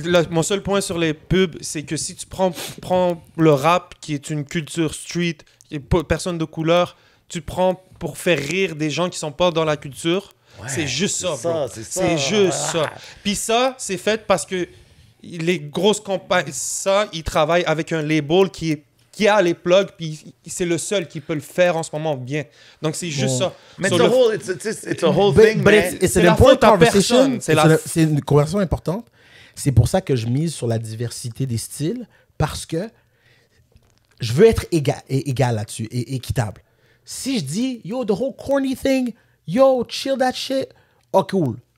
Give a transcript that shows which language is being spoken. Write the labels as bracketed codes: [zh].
[fr] Mon seul point sur les pubs, c'est que si tu prends le rap, qui est une culture street, qui est personne de couleur, tu prends pour faire rire des gens qui sont pas dans la culture, c'est juste ça, bro. C'est juste ça. Puis ça, c'est fait parce que les grosses compagnies, ils travaillent avec un label qui a les plugs, puis c'est le seul qui peut le faire en ce moment bien. Donc, c'est juste ça. Mais [en] it's a whole thing, man. [fr] C'est une conversation. C'est une conversation importante. C'est pour ça que je mise sur la diversité des styles, parce que je veux être égal là-dessus et équitable. Si je dis, [en] yo, the whole corny thing, yo, chill that shit, oh, cool.